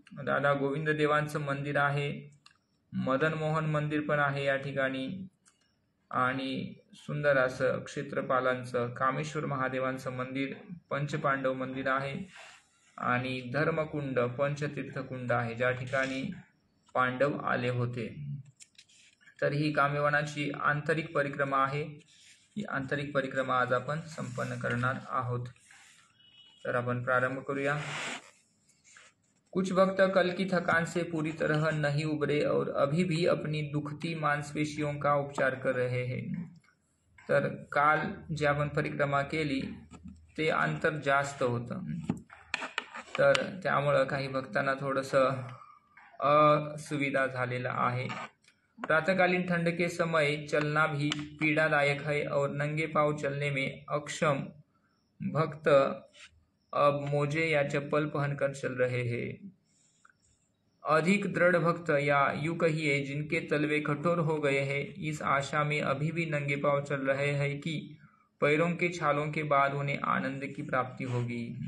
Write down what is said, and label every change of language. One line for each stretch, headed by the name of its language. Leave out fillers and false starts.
Marathi: राधा गोविंद देवांचं मंदिर आहे, मदन मोहन मंदिर पण आहे या ठिकाणी आणि सुंदर असं क्षेत्रपालांचं कामेश्वर महादेवांचं मंदिर, पंचपांडव मंदिर आहे आणि धर्मकुंड पंचतीर्थकुंड आहे ज्या ठिकाणी पांडव आले होते. तर ही काम्यवनाची आंतरिक परिक्रमा आहे. ही आंतरिक परिक्रमा आज आपण संपन्न करणार आहोत. तर आपण प्रारंभ करूया.
Hindi: कुछ भक्त कल की थकान से पूरी तरह नहीं उबरे और अभी भी अपनी दुखती मांसपेशियों का उपचार कर रहे हैं.
Marathi: तर काल जे आपण परिक्रमा केली ते अंतर जास्त होतं, तर त्यामुळं काही भक्तांना थोडंसं असुविधा झालेला आहे.
Hindi: प्रातःकालीन ठंड के समय चलना भी पीड़ादायक है और नंगे पांव चलने में अक्षम भक्त अब मोजे या चप्पल पहनकर चल रहे हैं. अधिक दृढ़ भक्त या यूं कहिए जिनके तलवे कठोर हो गए हैं इस आशा में अभी भी नंगे पांव चल रहे हैं कि पैरों के छालों के बाद उन्हें आनंद की प्राप्ति होगी.